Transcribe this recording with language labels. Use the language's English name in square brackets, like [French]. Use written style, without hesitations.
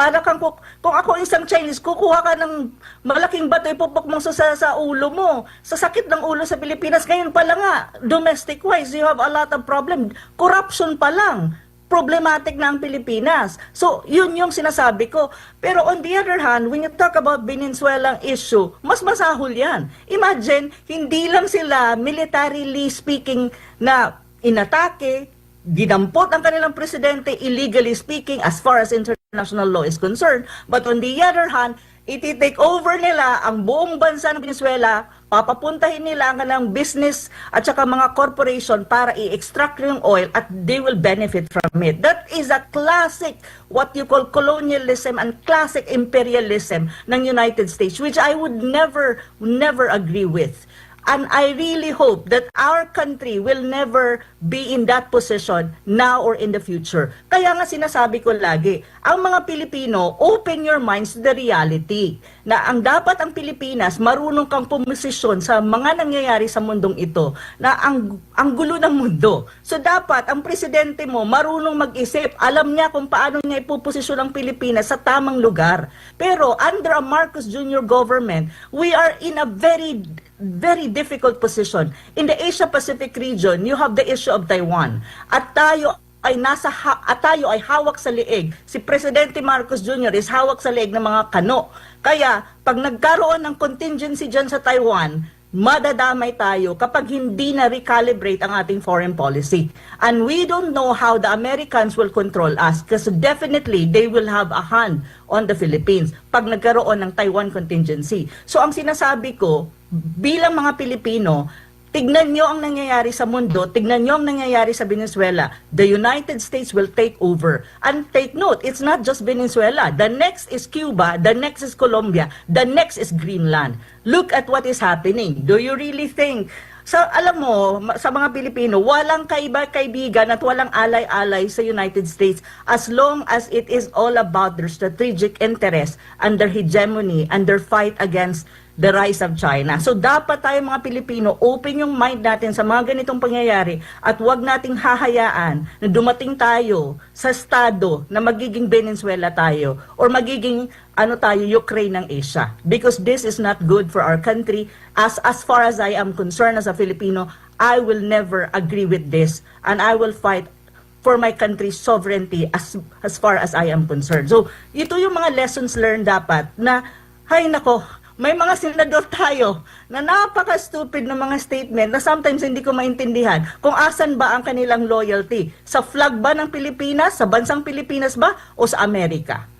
[Filipino] Para kung ako isang Chinese, kukuha ka ng malaking bato, ipupok mo sa ulo mo. Sa sakit ng ulo sa Pilipinas, ngayon pala nga, [English] domestic-wise, you have a lot of problem. [Filipino] Corruption pa lang. Problematic na ang Pilipinas. So, yun yung sinasabi ko. [English] Pero on the other hand, when you talk about Venezuelang issue, [Filipino] mas masahol yan. Imagine, hindi lang sila [English] militarily speaking [Filipino] na inatake, ginampot ang kanilang presidente, [English] illegally speaking, as far as international law is concerned. But on the other hand, [Filipino] iti-take over nila ang buong bansa ng Venezuela, papapuntahin nila ang kanilang business at saka mga corporation para i-extract yung oil at [English] they will benefit from it. That is a classic, what you call colonialism and classic imperialism ng United States, which I would never agree with. And I really hope that our country will never be in that position now or in the future. [Filipino] Kaya nga sinasabi ko lagi, ang mga Pilipino, [English] open your minds to the reality [Filipino] na ang dapat ang Pilipinas, marunong kang pumosisyon sa mga nangyayari sa mundong ito, na ang gulo ng mundo. So dapat ang presidente mo marunong mag-isip, alam niya kung paano niya ipuposisyon ang Pilipinas sa tamang lugar. [English] Pero under a Marcos Jr. government, we are in a very difficult position. In the Asia-Pacific region, you have the issue of Taiwan. [Filipino] At tayo ay hawak sa liig. Si Presidente Marcos Jr. is hawak sa liig ng mga kano. Kaya, pag nagkaroon ng contingency dyan sa Taiwan, madadamay tayo kapag hindi na recalibrate ang ating foreign policy. [English] And we don't know how the Americans will control us because definitely they will have a hand on the Philippines [Filipino] pag nagkaroon ng [English] Taiwan contingency. [Filipino] So ang sinasabi ko, bilang mga Pilipino, tignan nyo ang nangyayari sa mundo, tignan nyo ang nangyayari sa Venezuela. [English] The United States will take over. And take note, it's not just Venezuela. The next is Cuba, the next is Colombia, the next is Greenland. Look at what is happening. Do you really think... [Filipino] alam mo, sa mga Pilipino, walang kaibigan at walang alay-alay sa [English] United States as long as it is all about their strategic interest and their hegemony and their fight against the rise of China. [Filipino] So dapat tayo mga Pilipino, open yung mind natin sa mga ganitong pangyayari at wag nating hahayaan na dumating tayo sa estado na magiging Venezuela tayo or magiging Ukraine ng Asia. [English] Because this is not good for our country. As far as I am concerned as a Filipino, I will never agree with this and I will fight for my country's sovereignty as far as I am concerned. [Filipino] So ito yung mga lessons learned dapat na, hay nako, may mga senador tayo na napaka-stupid ng mga statement na sometimes hindi ko maintindihan kung asan ba ang kanilang loyalty. Sa flag ba ng Pilipinas, sa bansang Pilipinas ba, o sa Amerika?